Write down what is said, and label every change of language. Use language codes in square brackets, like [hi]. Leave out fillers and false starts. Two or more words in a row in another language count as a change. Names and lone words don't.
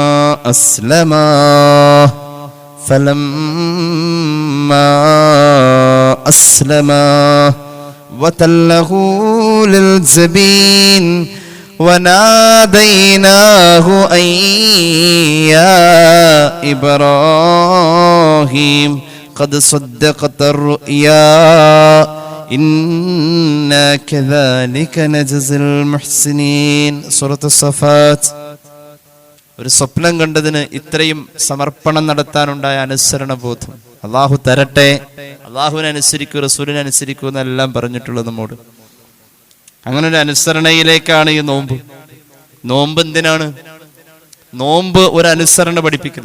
[ar] أسلما وتله للجبين وناديناه أن يا إبراهيم قد صدقت الرؤيا إنا كذلك نجزي المحسنين സൂറത്ത് സഫാത്ത്. [ml] ഒരു സ്വപ്നം കണ്ടതിന് ഇത്രയും സമർപ്പണം നടത്താനുണ്ടായ അനുസരണ ബോധം അള്ളാഹു തരട്ടെ. അള്ളാഹുവിനെ അനുസരിക്കൂ, റസൂലിനെ അനുസരിക്കൂ എന്നെല്ലാം പറഞ്ഞിട്ടുള്ളത് നമ്മോട്. അങ്ങനെ ഒരു അനുസരണയിലേക്കാണ് ഈ നോമ്പ്. നോമ്പ് എന്തിനാണ്? നോമ്പ് ഒരു അനുസരണ പഠിപ്പിക്കുക.